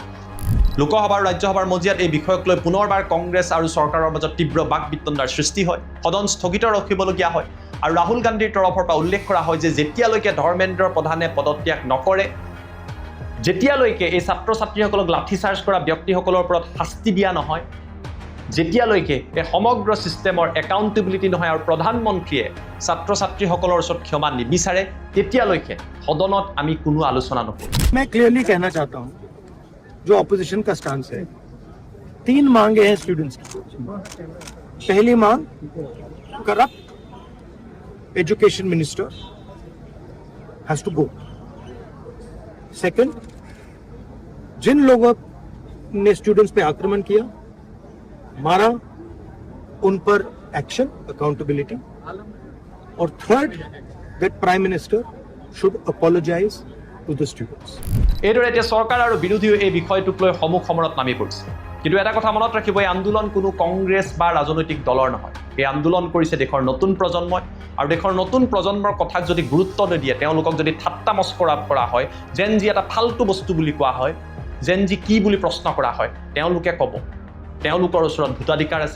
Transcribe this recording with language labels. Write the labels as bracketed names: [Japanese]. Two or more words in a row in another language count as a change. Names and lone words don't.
[Assamese] লোকসভা আৰু ৰাজ্যসভাৰ মজিয়াত এই বিষয়ক লৈ পুনৰবাৰ কংগ্ৰেছ আৰু চৰকাৰৰ মাজত তীব্ৰ বাকবিতণ্ডাৰ সৃষ্টি হয় সদন স্থগিত ৰাখিবলগীয়া হয় আৰু ৰাহুল গান্ধীৰ তৰফৰ পৰা উল্লেখ কৰা হয় যে যেতিয়ালৈকে ধৰ্মেন্দ্ৰ প্ৰধানে পদত্যাগ নকৰে যেতিয়ালৈকে এই ছাত্ৰ ছাত্ৰীসকলক লাঠিচাৰ্জ কৰা ব্যক্তিসকলৰ ওপৰত শাস্তি দিয়া নহয় যেতিয়ালৈকে এই সমগ্ৰ [English] systemৰ accountability [Assamese] নহয় আৰু প্ৰধানমন্ত্ৰীয়ে ছাত্ৰ ছাত্ৰীসকলৰ ওচৰত ক্ষমা নিবিচাৰে তেতিয়ালৈকে সদনত আমি কোনো আলোচনা নকৰোঁ [Hindi] मैं क्लियरली कहना चाहता हूं जो ऑपोजिशन का स्टांस है 3 मांगे हैं स्टूडेंट्स की पहली मांग [English] corrupt education minister has to go second [Hindi] जिन लोगों ने स्टूडेंट्स पे आक्रमण किया मारा उन पर [English] action accountability [Hindi] और [English] third that prime minister should apologize to the students [Assamese] এইদৰে এতিয়া চৰকাৰ আৰু বিৰোধীও এই বিষয়টোক লৈ সমুখ সমৰত নামি পৰিছে কিন্তু এটা কথা মনত ৰাখিব এই আন্দোলন কোনো কংগ্ৰেছ বা ৰাজনৈতিক দলৰ নহয় এই আন্দোলন কৰিছে দেশৰ নতুন প্ৰজন্মই আৰু দেশৰ নতুন প্ৰজন্মৰ কথাক যদি গুৰুত্ব নিদিয়ে তেওঁলোকক যদি ঠাট্টা মস্কৰা কৰা হয় যেন যি এটা ফাল্টু বস্তু বুলি কোৱা হয় যেন যি কি বুলি প্ৰশ্ন কৰা হয় তেওঁলোকে ক'ব তেওঁলোকৰ ওচৰত ভোটাধিকাৰ আছে